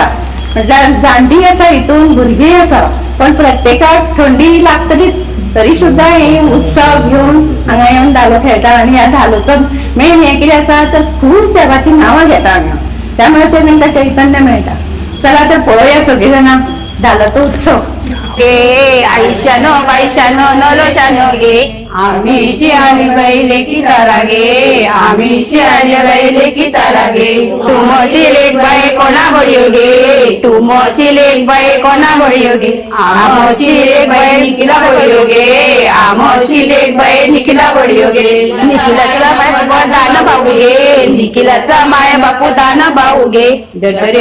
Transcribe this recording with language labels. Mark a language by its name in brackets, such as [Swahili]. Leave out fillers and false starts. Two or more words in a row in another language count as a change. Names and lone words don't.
[Konkani] म्हटल्यार जाणटी आसा हितून भुरगीं आसा पण प्रत्येकाक थंडी लागतलीच तरी सुद्धा हे उत्सव घेऊन हांगा येवन धालो खेळटा. आनी ह्या धालोचो मेन हे कितें आसा तर खूब जगाची नांवां घेता हांगा त्यामुळे ते तांकां चैतन्य मेळटा. चला तर पळोवया सगळीं जाणां धालोचो उत्सव. गे आईशानो बाईशानो नलोशानो गे आम्ही आणि बैले की चाला गे आम्ही आणि बैले की चाला गे तुमची लेक बाई कोणा बळियो गे तुमची लेक बाई कोणा बळियो गे आमची लेक बाई निखिला बळियो गे आमची लेक बाई निखिला बळियो गे निखिलाचा माय बापू दान भाऊ गे निखिलाचा माय बापू दान भाऊ गे दरे